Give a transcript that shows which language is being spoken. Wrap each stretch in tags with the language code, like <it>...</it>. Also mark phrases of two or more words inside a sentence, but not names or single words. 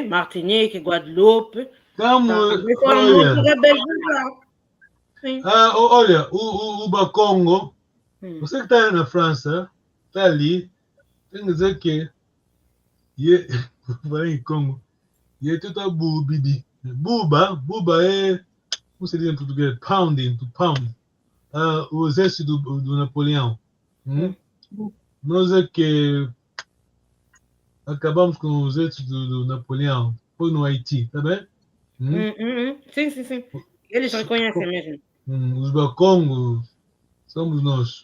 <pt>Martinique, Guadeloupe, também foram muito rebeldes lá. Sim. Olha, o Bakongo, você que está na França, está ali, tem que dizer que vai em Congo, e é tudo bubidi. Buba é, como se diz em português?</pt> <en>Pounding, to pound.</en> <pt>O exército do Napoleão. Nós é que acabamos com o exército do Napoleão. Foi no Haiti, tá bem? Sim. Eles reconhecem mesmo. Os Bakongos somos nós.</pt>